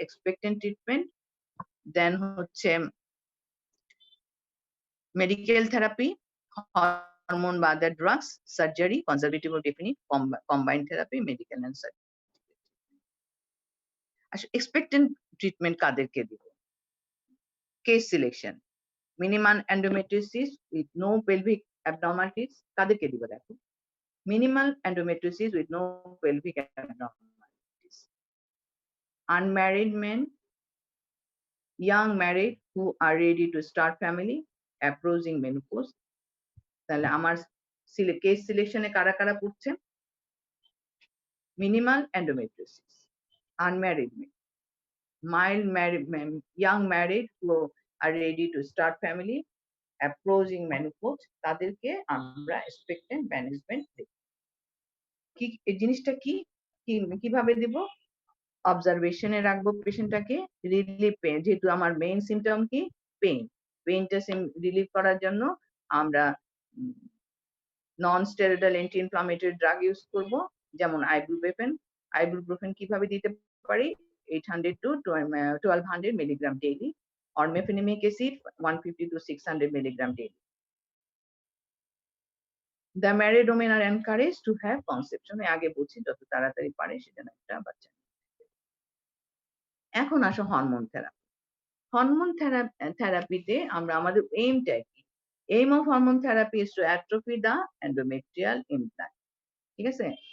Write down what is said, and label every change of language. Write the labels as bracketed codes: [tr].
[en] Expectant treatment, then হচ্ছে medical therapy, hormone বা other drugs, surgery, conservative or definite, combined therapy, medical and surgical. [bn] আসলে এক্সপেক্টেন্ট treatment কাদেরকে দিব? Case selection, [en] minimum endometriosis with no pelvic abnormalities [bn] কাদেরকে দিব দেখো? [en] Minimal endometriosis with no pelvic abnormalities, unmarried men, young married who are ready to start family, approaching menopause. [bn] তাহলে আমার case সিলেকশনে কারা কারা পড়ছে? [en] minimal endometriosis, unmarried men, mild married men, young married who are ready to start family, approaching menopause, [bn] তাদেরকে আমরা [en] expectant management দেব। [bn] কি এই জিনিসটা কি কিভাবে দিব? অবজারভেশনে রাখবো পেশেন্টটাকে, রিলিফ পেইন, যেহেতু আমার মেইন সিমটম কি পেইন, পেইনটা রিলিভ করার জন্য আমরা non steroidal anti inflammatory drug use করব, যেমন আইবুপ্রোফেন। আইবুপ্রোফেন কিভাবে দিতে পারি? [en] 800 to 1200 milligram daily, or mefenamic acid 150 to 600 milligram daily. The married women are encouraged to have conception. [bn] আগে বলছি যত তাড়াতাড়ি পারে সেজন্য একটা বাচ্চা। এখন আসো হরমোন থেরাপি। হরমোন থেরাপিতে আমরা আমাদের এইমটা কি? [en] Aim of hormone therapy is to atrophy the endometrial implant. [bn] ঠিক আছে?